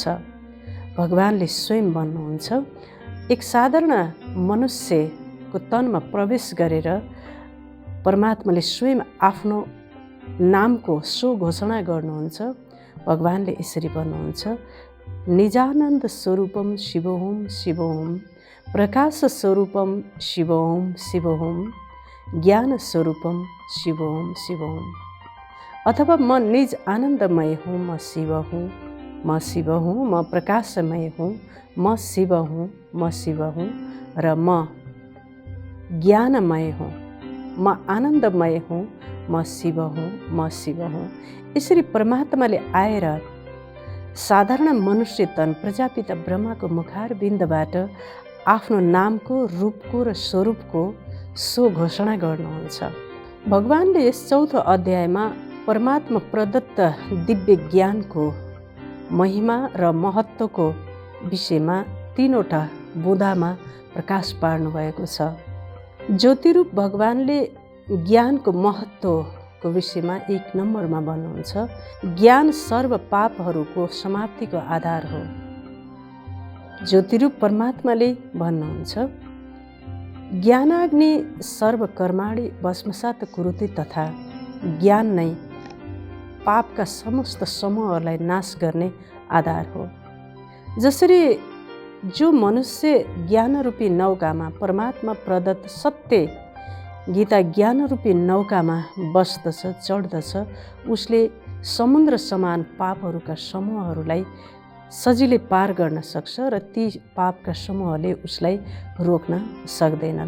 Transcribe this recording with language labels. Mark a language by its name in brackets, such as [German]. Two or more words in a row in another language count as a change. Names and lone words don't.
[Nepali] भगवानले स्वयं भन्नुहुन्छ, एक साधारण मनुष्यको तनमा प्रवेश गरेर परमात्माले स्वयं आफ्नो नामको सो घोषणा गर्नुहुन्छ। भगवानले यसरी भन्नुहुन्छ, [Sanskrit] निजानन्द स्वरूपम शिवोहम शिवोहम, प्रकाश स्वरूपम शिवोहम शिवोहम, ज्ञान स्वरूपम शिवोहम शिवोहम। [Nepali] अथवा म निज आनन्दमय हूँ, म शिव हूँ, म शिव हूँ, म प्रकाशमय हूँ, म शिव हूँ, म शिव हूँ, र म ज्ञानमय हूँ, म आनन्दमय हूँ, म शिव हूँ, म शिव हूँ। यसरी परमात्माले आएर साधारण मनुष्य तन प्रजापिता ब्रह्माको मुखारबिन्दबाट आफ्नो नामको, रूपको र स्वरूपको सो घोषणा गर्नुहुन्छ। भगवानले यस 4औं अध्यायमा परमात्मा प्रदत्त दिव्य ज्ञानको महिमा र महत्त्वको विषयमा 3वटा बुँदामा प्रकाश पार्नुभएको छ। ज्योतिरूप भगवानले ज्ञानको महत्त्वको विषयमा 1 नम्बरमा भन्नुहुन्छ, ज्ञान सर्व पापहरूको समाप्तिको आधार हो। ज्योतिरूप परमात्माले भन्नुहुन्छ, [Sanskrit] ज्ञानाग्नि सर्व कर्माणि भस्मसात कुरुते, [Nepali] तथा ज्ञान नै पापका समस्त समूहहरूलाई नाश गर्ने आधार हो। जसरी जो मनुष्य ज्ञानरूपी नौकामा परमात्मा प्रदत्त सत्य गीता ज्ञानरूपी नौकामा बस्दछ, चढ्दछ, उसले समुद्र समान पापहरूका समूहहरूलाई सजिलै पार गर्न सक्छ र ती पापका समूहले उसलाई रोक्न सक्दैनन्।